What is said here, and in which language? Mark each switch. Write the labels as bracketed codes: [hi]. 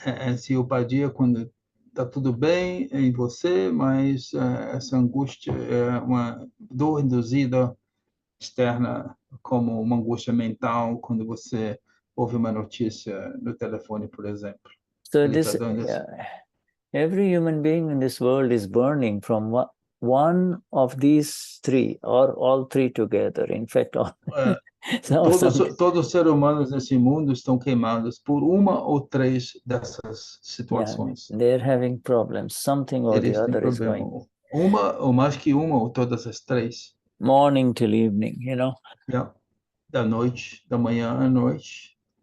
[pt] Esse upadhi é quando está tudo bem em você, mas essa angústia é uma dor induzida externa, como uma angústia mental, quando você ouve uma notícia no telefone, por exemplo. [en] So every human being in this world is burning from one of these three, or all three together. In fact, [pt] todos os seres humanos nesse mundo estão queimados por uma ou três dessas situações. [en] Yeah, they're having problems. Something or the other is going. [pt] Uma, ou mais que uma, ou todas as três. [en] Morning till evening, Yeah. [pt] Da noite, da manhã à noite.